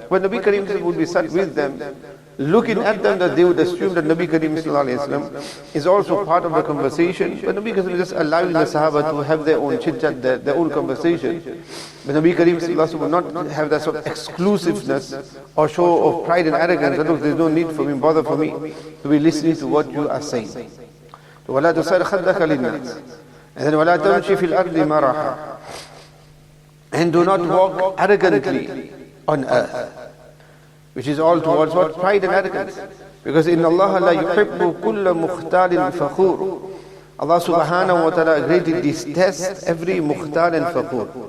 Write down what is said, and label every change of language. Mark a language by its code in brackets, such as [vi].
[en] But Nabi Kareem sallallahu alayhi wa sallam would be sat with them, looking at them, that they would assume that Nabi Kareem sallallahu alayhi wa sallam is also part of the conversation. But Nabi Kareem is just allowing the Sahaba to have their own chit-chat, their own conversation. But Nabi Kareem sallallahu alayhi wa sallam would not have that sort of exclusiveness or show of pride and arrogance. That look, there's no need for me, bother for me to be listening to what you are saying. [ar] وَلَا تُسَيْرْ خَدَّكَ لِلنَّاسِ. [en] And then [ar] وَلَا تَمْشِ فِي الْأَرْضِ مَرَحًا. [en] And do not walk arrogantly on earth. Which is all towards what? Pride and arrogance. Because [ar] in Allah la yuhibbu kulla mukhtalin fakhur. [en] Allah subhanahu wa ta'ala greatly detests every mukhtal and fakhur.